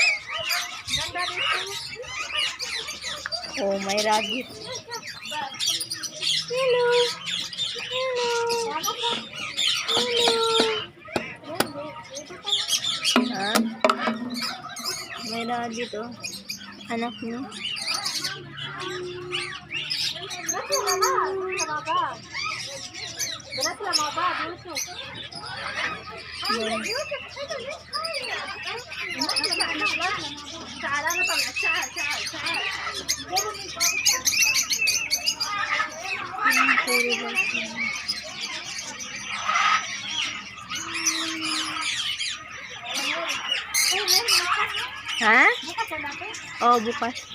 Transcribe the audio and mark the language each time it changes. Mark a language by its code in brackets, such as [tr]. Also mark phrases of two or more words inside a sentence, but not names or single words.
[tl] Oh, may rabbit. [en] Hello. Hello. Hello. [tl] Ah, may rabbit, oh. Anak niyo. [ar] تعال انا طلع تعال تعال تعال. [tl] Ha? Oh, bukas.